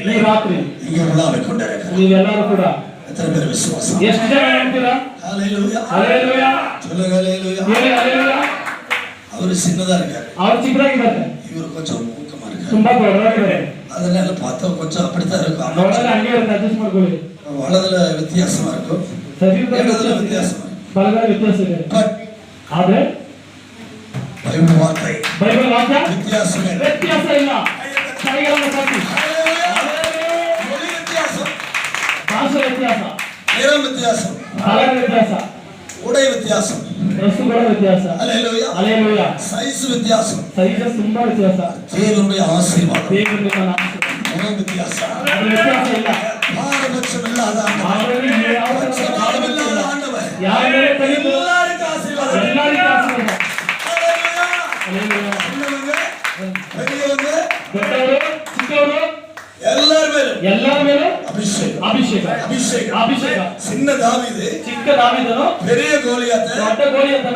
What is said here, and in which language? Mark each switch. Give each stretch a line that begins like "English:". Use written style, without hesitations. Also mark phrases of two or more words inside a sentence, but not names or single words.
Kannada: ಈ ರಾತ್ರಿ
Tamil: இங்கே உலாவிக் கொண்டிருக்கிறார்.
Kannada: ನೀವೆಲ್ಲರೂ ಕೂಡ
Tamil: எத்தனை பேர் விசுவாசம்?
Kannada: ಎಷ್ಟು ಜನ ಹೇಳ್ತೀರಾ?
Tamil: ஹalleluya. ஹalleluya. சொல்லுங்க ஹalleluya. ஹalleluya. அவர் சின்னதா இருக்காரு.
Kannada: அவர் ಚಿಕ್ಕದಾಗಿದ್ದಾರೆ.
Tamil: இவர் கொஞ்சம் ஊக்கமா இருக்காரு.
Kannada: ತುಂಬಾ ದೊಡ್ಡದಾಗಿದ್ದಾರೆ.
Tamil: அதனால பார்த்தா கொஞ்சம் அப்படித்தான் இருக்கும்.
Kannada: ನೋಡೋಣ ಹಂಗೆ ಇರುತ್ತೆ ಅಡ್ಜಸ್ಟ್ ಮಾಡ್ಕೊಳ್ಳಿ.
Tamil: வலதுல வித்தியாசமா இருக்கும்,
Kannada: ಶರೀರದಲ್ಲಿ
Tamil: இடதுல
Kannada: ವ್ಯತ್ಯಾಸ ಇದೆ,
Tamil: வித்தியாசமா இருக்கும்.
Kannada: ಬಲಗಡೆ ವ್ಯತ್ಯಾಸ ಇದೆ.
Tamil: பட்
Kannada: ಆದ್ರೆ
Tamil: பைபிள் வார்த்தை
Kannada: ಬೈಬಲ್ ವಾಕ್ಯ
Tamil: வித்தியாசமே இல்லை.
Kannada: ವ್ಯತ್ಯಾಸ ಇಲ್ಲ. ಕೈಗಳನ್ನು ತಟ್ಟಿ.
Tamil: மொழி வித்தியாசம்,
Kannada: ಭಾಷೆ ವ್ಯತ್ಯಾಸ,
Tamil: நிறம் வித்தியாசம்,
Kannada: ಕಲರ್ ವ್ಯತ್ಯಾಸ,
Tamil: உடை வித்தியாசம்,
Kannada: ವಸ್ತುಗಳ ವ್ಯತ್ಯಾಸ,
Tamil: அல்லேலூயா,
Kannada: ಅಲೆಲೂಯ,
Tamil: சைஸ் வித்தியாசம்,
Kannada: ಸೈಜ್ ತುಂಬಾ ವ್ಯತ್ಯಾಸ,
Tamil: தேவனுடைய ஆசீர்வாதம்
Kannada: ದೇವರಿಂದ ನಾನು
Tamil: குணம் வித்தியாசம்,
Kannada: ಅದು ವ್ಯತ್ಯಾಸ ಇಲ್ಲ.
Tamil: பாரபட்சம் இல்லாத ஆண்டவர்,
Kannada: ಆದ್ರೆ ಯಾವ
Tamil: பட்சபாதம் இல்லாத ஆண்டவர்,
Kannada: ಯಾರ ಮೇಲೆ ಕೈಯಿಟ್ಟು
Tamil: எல்லாருக்கும் ஆசீர்வாதம்.
Kannada: ಎಲ್ಲರಿಗೂ ಆಶೀರ್ವಾದ.
Tamil: அல்லேலூயா.
Kannada: ಅಲೆಲೂಯ.
Tamil: சின்னவங்க, பெரியவங்க,
Kannada: ದೊಡ್ಡವರು ಚಿಕ್ಕವರು
Tamil: எல்லார் மேலும்
Kannada: ಎಲ್ಲರ ಮೇಲೂ
Tamil: அபிஷேகம்,
Kannada: ಅಭಿಷೇಕ,
Tamil: அபிஷேகம்.
Kannada: ಅಭಿಷೇಕ.
Tamil: சின்ன தாவீது
Kannada: ಚಿಕ್ಕ ದಾವೀದನು
Tamil: பெரிய கோலியாத்தை
Kannada: ದೊಡ್ಡ ಗೋಲಿಯತನ